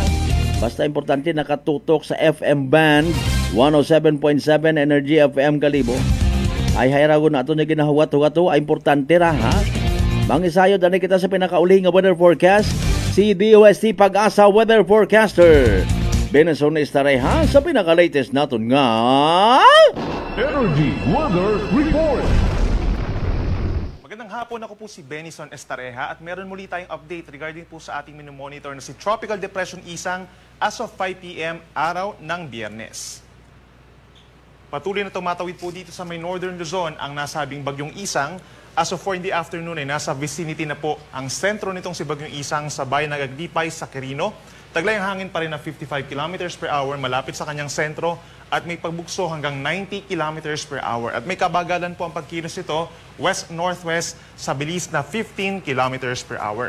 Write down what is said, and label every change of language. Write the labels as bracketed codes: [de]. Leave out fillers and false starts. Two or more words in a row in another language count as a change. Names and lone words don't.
[akl] Basta importante nakatutok sa FM band 107.7 Energy FM Kalibo. Ay hayragon na ito niya ginahuwat-huwato ay importante ra ha. Mangisayod ani kita sa pinakauli nga [en] weather forecast [akl] si DOST Pag-asa [en] Weather Forecaster [akl] Benson Estareha sa pinaka-latest naton nga Energy Weather Report. [tl] Magandang hapon, ako po si Benson Estareha at meron muli tayong [en] update regarding [tl] po sa ating monitor na si Tropical Depression Isang [en] as of 5 p.m. [tl] araw ng Biyernes. Patuloy na tumatawid po dito sa may Northern Luzon ang nasabing bagyong Isang. [en] As of 4 in the afternoon [tl] ay nasa vicinity na po ang sentro nitong si bagyong Isang sa bayan ng Agdipay sa Quirino. Taglay ang hangin pa rin na 55 [en] kilometers per hour [tl] malapit sa kanyang sentro at may pagbugso hanggang 90 [en] kilometers per hour. [tl] At may kabagalan po ang pagkilos nito west-northwest sa bilis na 15 [en] kilometers per hour.